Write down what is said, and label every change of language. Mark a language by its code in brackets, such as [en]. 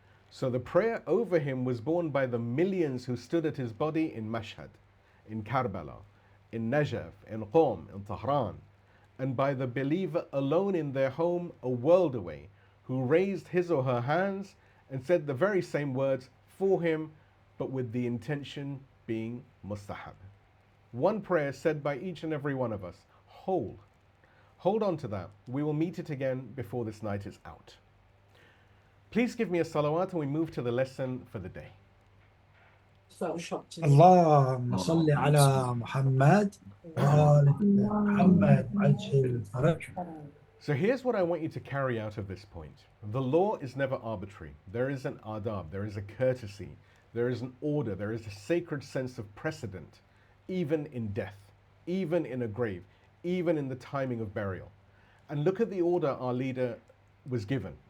[en] So the prayer over him was borne by the millions who stood at his body in Mashhad, in Karbala, in Najaf, in Qom, in Tehran, and by the believer alone in their home a world away, who raised his or her hands and said the very same words for him, but with the intention being mustahab. One prayer said by each and every one of us. Hold on to that. We will meet it again before this night is out. Please give me a salawat and we move to the lesson for the day. [ar] اللهم صل على محمد وآل محمد عجل الفرج. [en] So here's what I want you to carry out of this point. The law is never arbitrary. There is an adab, there is a courtesy, there is an order, there is a sacred sense of precedent, even in death, even in a grave, even in the timing of burial. And look at the order our leader was given.